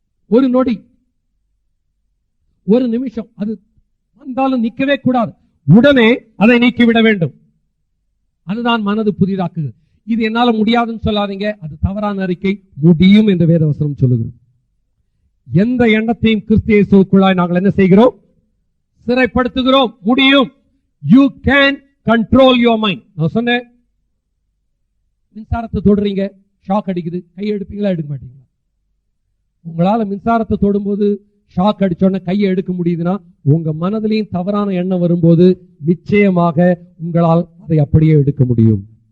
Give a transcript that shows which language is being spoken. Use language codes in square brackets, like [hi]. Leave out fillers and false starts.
[ta] ஒரு நொடி, ஒரு நிமிஷம் அது வந்தாலும் நிற்கவே கூடாது. உடனே அதை நீக்கிவிட வேண்டும். அதுதான் மனது புதிதாக்குது. இது என்னால முடியாதுன்னு சொல்லாதீங்க, அது தவறான அறிக்கை. முடியும் என்று வேதவசனம் சொல்லுகிறோம். எந்த எண்ணத்தையும் கிறிஸ்து இயேசுவுக்குள்ளாய் நாங்கள் என்ன செய்கிறோம்? சிறைப்படுத்துகிறோம். முடியும். [en] You can control your mind. [ta] நான் சொன்னேன், மின்சாரத்தை தொடுறீங்க, ஷாக் அடிக்குது, கையை எடுப்பீங்களா எடுக்க மாட்டீங்களா? உங்களால மின்சாரத்தை தொடும்போது ஷாக் அடிச்சோன்னா கையை எடுக்க முடியுதுன்னா, உங்க மனதிலையும் தவறான எண்ணம் வரும்போது நிச்சயமாக உங்களால் அதை அப்படியே எடுக்க முடியும்.